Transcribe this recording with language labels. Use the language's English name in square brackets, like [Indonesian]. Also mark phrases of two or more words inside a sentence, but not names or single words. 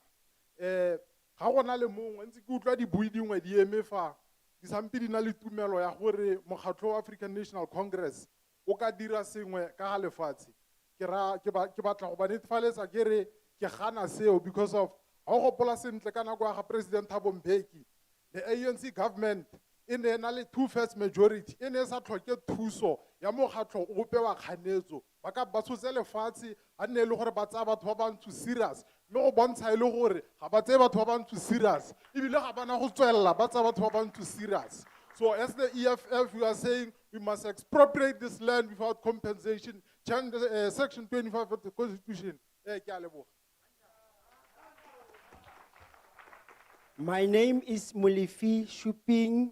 [Tswana] Ga gona le mongwe ntse ke utlwa dibui dingwe di eme fa di sampe di na le tumelo ya gore mokgatlho wa African National Congress o ka dira sengwe ka ga lefatshe ke batla go ba netefaletsa ke re ke gana seo [English] because of [Tswana] ha o gopola sentle ka nako ya ga President Thabo Mbeki [English] the ANC government [Tswana] e ne na le [English] 2/3 majority [Tswana] e ne sa tlhoke thuso ya mokgatlho o pe wa kganetso ba ka ba tshotse lefatshe a nne le gore ba tsaya batho ba bantsho serious mme go bontsha ile gore ga ba tsaye batho ba bantsho serious ebile ga bana go tswella ba tsaya batho ba bantsho serious. [English] So as the EFF, we are saying we must expropriate this land without compensation, change section 25 of the Constitution. My name is Molefi Suping.